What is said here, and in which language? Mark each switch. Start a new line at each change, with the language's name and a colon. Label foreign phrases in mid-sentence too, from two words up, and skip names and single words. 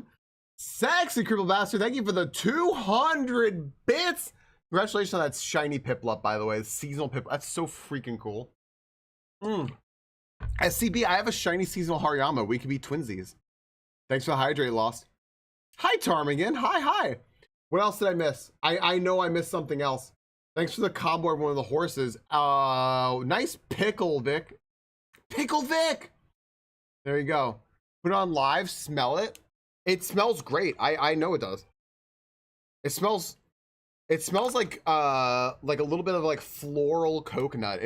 English: Sexy cripple bastard, thank you for the 200 bits. Congratulations on that shiny Piplup, by the way. Seasonal Piplup. That's so freaking cool. SCB, I have a shiny seasonal Hariyama. We could be twinsies. Thanks for the hydrate, Lost. Hi, Tarmigan. Hi. What else did I miss? I know I missed something else. Thanks for the combo of one of the horses. Nice pickle, Vic. Pickle Vic! There you go. Put it on live, smell it. It smells great. I know it does. It smells like a little bit of like floral coconut.